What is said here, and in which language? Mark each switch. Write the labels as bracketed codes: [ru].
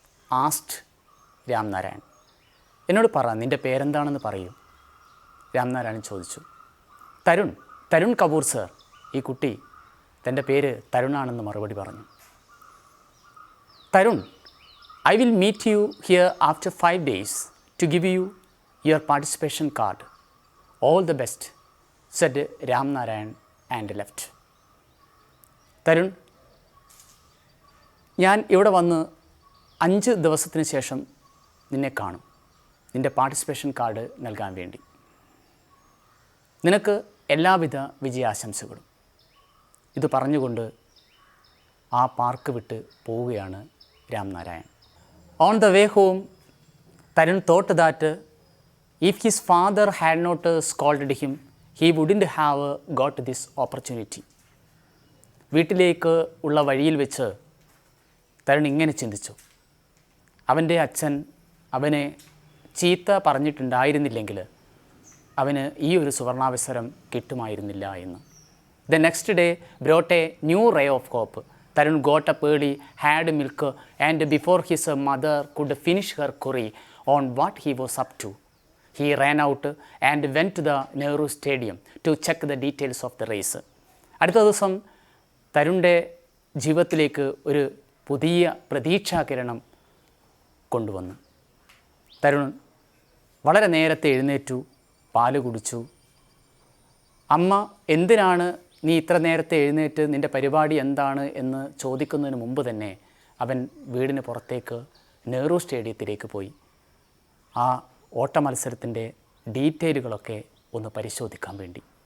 [en] asked [ml] Ramnarayan. എന്നോട് പറ, നിൻ്റെ പേരെന്താണെന്ന് പറയൂ, രാംനാരായൺ ചോദിച്ചു. തരുൺ കപൂർ സർ. ഈ കുട്ടി തൻ്റെ പേര് തരുണാണെന്ന് മറുപടി പറഞ്ഞു. [en] Tarun, I will meet you here after 5 days to give you your participation card. All the best, said Ramnarayan and left. [ml] Tarun, ഞാൻ ഇവിടെ വന്ന് 5 ദിവസത്തിന് ശേഷം നിന്നെ കാണും നിൻ്റെ പാർട്ടിസിപ്പേഷൻ കാർഡ് നൽകാൻ വേണ്ടി. നിനക്ക് എല്ലാവിധ വിജയാശംസകളും. ഇത് പറഞ്ഞുകൊണ്ട് ആ പാർക്ക് വിട്ട് പോവുകയാണ് Ramnarayan. [en] On the way home Tarun thought that if his father had not scolded him he wouldn't have got this opportunity. [ml] വീട്ടിലേക്ക് ഉള്ള വഴിയിൽ വെച്ച് തരുൺ ഇങ്ങനെ ചിന്തിച്ചു, അവൻ്റെ അച്ഛൻ അവനെ ചീത്ത പറഞ്ഞിട്ടുണ്ടായിരുന്നില്ലെങ്കിൽ അവന് ഈ ഒരു സുവർണാവസരം കിട്ടുമായിരുന്നില്ല എന്ന്. [en] The next day brought a new ray of hope. Tarun got up early, had milk, and before his mother could finish her query on what he was up to, he ran out and went to the Nehru Stadium to check the details of the race. [ml] അടുത്ത ദിവസം തരുണിൻ്റെ ജീവിതത്തിലേക്ക് ഒരു പുതിയ പ്രതീക്ഷാകിരണം കൊണ്ടുവന്നു. തരുൺ വളരെ നേരത്തെ എഴുന്നേറ്റു, പാല് കുടിച്ചു. അമ്മ എന്തിനാണ് നീ ഇത്ര നേരത്തെ എഴുന്നേറ്റ്, നിൻ്റെ പരിപാടി എന്താണ് എന്ന് ചോദിക്കുന്നതിന് മുമ്പ് തന്നെ അവൻ വീടിന് പുറത്തേക്ക് നെഹ്റു സ്റ്റേഡിയത്തിലേക്ക് പോയി ആ ഓട്ട മത്സരത്തിൻ്റെ ഡീറ്റെയിലുകളൊക്കെ ഒന്ന് പരിശോധിക്കാൻ വേണ്ടി.